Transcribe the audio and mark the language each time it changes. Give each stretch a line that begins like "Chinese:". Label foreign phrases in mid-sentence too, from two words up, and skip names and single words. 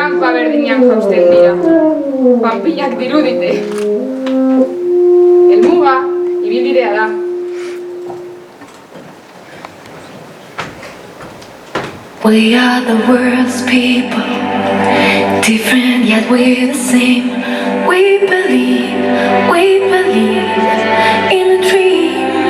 Basque: berdinean jausten dira. Panpinak dirudite. Helmuga, ibilbidea da.
English: We are the world's people, different yet we're the same. We believe in a dream.